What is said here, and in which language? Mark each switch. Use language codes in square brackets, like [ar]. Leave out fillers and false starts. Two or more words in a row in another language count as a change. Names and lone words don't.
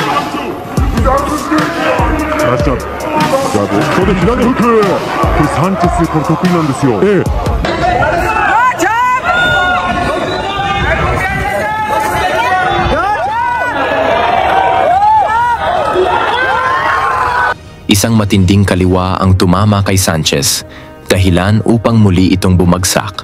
[ja] ナイスジャブ。じゃあここで左フック。これサンチェスこれ得意なんですよ。 [tl] Isang matinding kaliwa ang tumama kay Sanchez, dahilan upang muli itong bumagsak.